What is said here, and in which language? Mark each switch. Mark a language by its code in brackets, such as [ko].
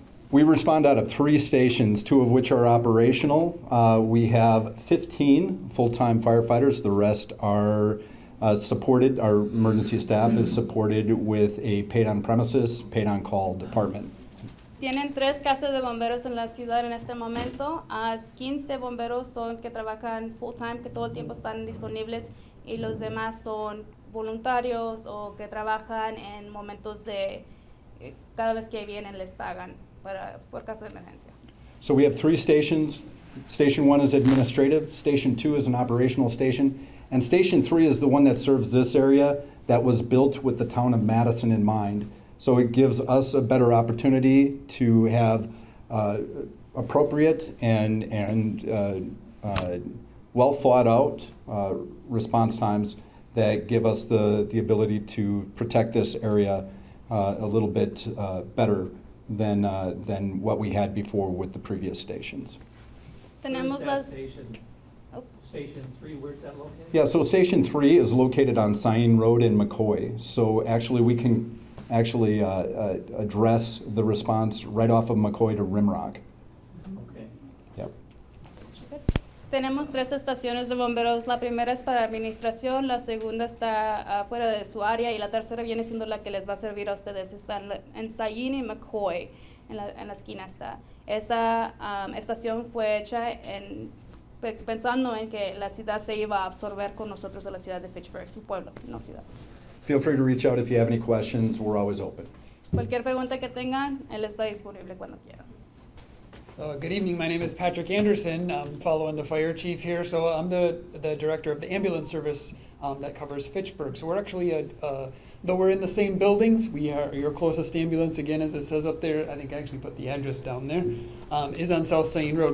[en] We respond out of 3 stations, 2 of which are operational. We have 15 full-time firefighters. The rest are supported. Our emergency staff is supported with a paid-on-premises, paid-on-call department. [es] Tienen 3 casas de bomberos en la ciudad en este momento. 15 bomberos son que trabajan full-time, que todo el tiempo están disponibles, y los demás son voluntarios o que trabajan en momentos de cada vez que vienen les pagan por caso de emergencia. [en] So we have 3 stations. Station 1 is administrative, Station 2 is an operational station, and Station 3 is the one that serves this area that was built with the town of Madison in mind. So it gives us a better opportunity to have appropriate and well thought out response times that give us the ability to protect this area a little bit better than what we had before with the previous stations. [es] Tenemos las. [en] Station 3, where's that located? Yeah, so Station 3 is located on Sain Road in McCoy. So actually we can address the response right off of McCoy to Rimrock. Okay. Yep. [es] Tenemos 3 estaciones de bomberos. La primera es para administración, la segunda está fuera de su área y la tercera viene siendo la que les va a servir a ustedes. Está en Sain y McCoy, en la esquina está. Esa estación fue hecha pensando en que la ciudad se iba a absorber con nosotros de la ciudad de Fitchburg, su pueblo, no ciudad. [en] Feel free to reach out if you have any questions. We're always open. [es] Cualquier pregunta que tengan, él está disponible cuando quieran. [en] Good evening. My name is Patrick Anderson. I'm following the fire chief here. So I'm the director of the ambulance service that covers Fitchburg. So we're actually, though we're in the same buildings, we are your closest ambulance, again, as it says up there. I think I actually put the address down there, is on South Sain Road.